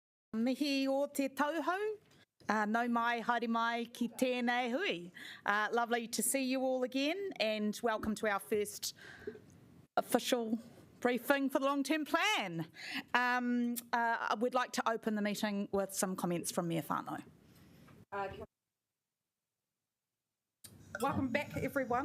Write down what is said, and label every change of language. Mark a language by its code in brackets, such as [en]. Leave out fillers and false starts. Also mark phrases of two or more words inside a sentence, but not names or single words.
[mi] Mihi o te tauhou, nau mai, haere mai ki tēnei hui. [en] Lovely to see you all again and welcome to our first official briefing for the long-term plan. I would like to open the meeting with some comments from Mea Whānau. Welcome back, everyone.